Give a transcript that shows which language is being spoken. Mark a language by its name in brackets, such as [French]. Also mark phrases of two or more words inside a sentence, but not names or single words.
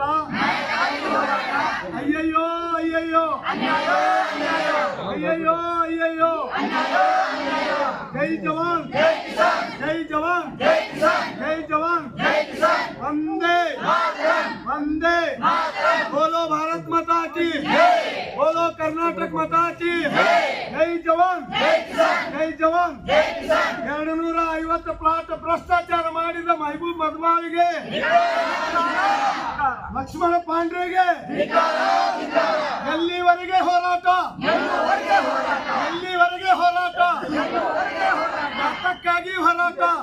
[Kannada] ಅಯ್ಯಯ್ಯೋ ಅಯ್ಯಯ್ಯೋ ಅಯ್ಯಯ್ಯೋ ಅಯ್ಯಯ್ಯೋ. [Hindi] जय जवान, जय जवान, जय जवान, वंदे वंदे. बोलो भारत माता की, बोलो कर्नाटक माता की. जय जवान, जय जवान. [Kannada] 250 ಪ್ಲಾಟ್ ಭ್ರಷ್ಟಾಚಾರ ಮಾಡಿದ ಮಹಬೂಬ್ ಮದ್ಮಾವಿಗೆ, ಲಕ್ಷ್ಮಣ ಪಾಂಡ್ರೆಗೆ ಎಲ್ಲಿವರೆಗೆ ಹೋರಾಟ, ಎಲ್ಲಿವರೆಗೆ ಹೋರಾಟ, ಯಾತಕ್ಕಾಗಿ ಹೋರಾಟ.